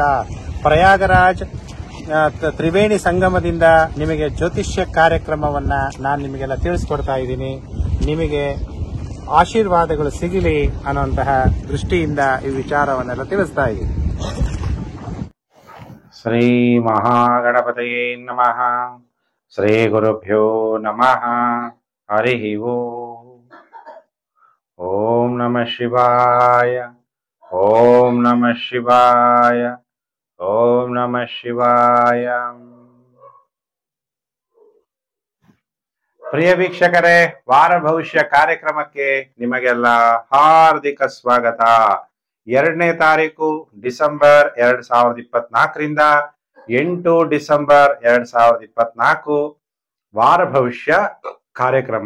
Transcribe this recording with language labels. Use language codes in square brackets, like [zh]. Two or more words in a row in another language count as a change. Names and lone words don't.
[kn] ಪ್ರಯಾಗರಾಜ್ ತ್ರಿವೇಣಿ ಸಂಗಮದಿಂದ ನಿಮಗೆ ಜ್ಯೋತಿಷ್ಯ ಕಾರ್ಯಕ್ರಮವನ್ನ ನಾನು ನಿಮಗೆಲ್ಲ ತಿಳಿಸ್ಕೊಡ್ತಾ ಇದ್ದೀನಿ. ನಿಮಗೆ ಆಶೀರ್ವಾದಗಳು ಸಿಗಲಿ ಅನ್ನುವಂತಹ ದೃಷ್ಟಿಯಿಂದ ಈ ವಿಚಾರವನ್ನೆಲ್ಲ ತಿಳಿಸ್ತಾ ಇದ್ದೀನಿ. [sa] ಶ್ರೀ ಮಹಾಗಣಪತಯೇ ನಮಃ. ಶ್ರೀ ಗುರುಭ್ಯೋ ನಮಃ. ಹರಿ ಓಂ ನಮಃ ಶಿವಾಯ. ಓಂ ನಮಃ ಶಿವಾಯ. ಓಂ ನಮಃ ಶಿವಾಯ. [kn] ಪ್ರಿಯ ವೀಕ್ಷಕರೇ, ವಾರ ಭವಿಷ್ಯ ಕಾರ್ಯಕ್ರಮಕ್ಕೆ ನಿಮಗೆಲ್ಲ ಹಾರ್ದಿಕ ಸ್ವಾಗತ. 2ನೇ ತಾರೀಕು ಡಿಸೆಂಬರ್ 2024ರಿಂದ 8 ಡಿಸೆಂಬರ್ 2024 ವಾರ ಭವಿಷ್ಯ ಕಾರ್ಯಕ್ರಮ.